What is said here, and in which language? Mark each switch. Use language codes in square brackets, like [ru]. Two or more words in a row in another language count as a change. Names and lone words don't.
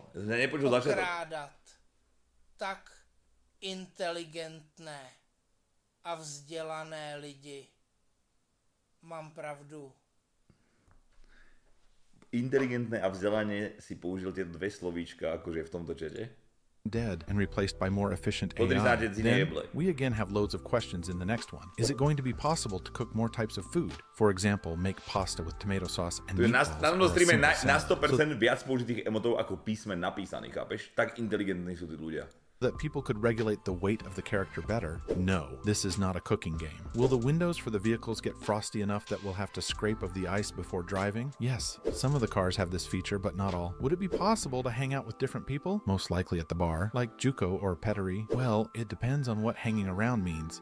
[cs] okrádat tak inteligentné a vzdělané lidi. [sk] Mám pravdu. Inteligentné a vzdelanie si použil tie dve slovíčka, akože v tomto čete. [en] Dead and replaced by more efficient AI. Then we again have loads of questions in the next one. Is it going to be possible to cook more types of food? For example, make pasta with tomato sauce and meatballs. [sk] Na tomto streame na 100% viac použitých emotov ako písmen napísaných, chápeš? Tak inteligentní sú tí ľudia. [en] That people could regulate the weight of the character better? No, this is not a cooking game. Will the windows for the vehicles get frosty enough that we'll have to scrape of the ice before driving? Yes, some of the cars have this feature, but not all. Would it be possible to hang out with different people? Most likely at the bar, like Juko or Petteri. Well, it depends on what hanging around means.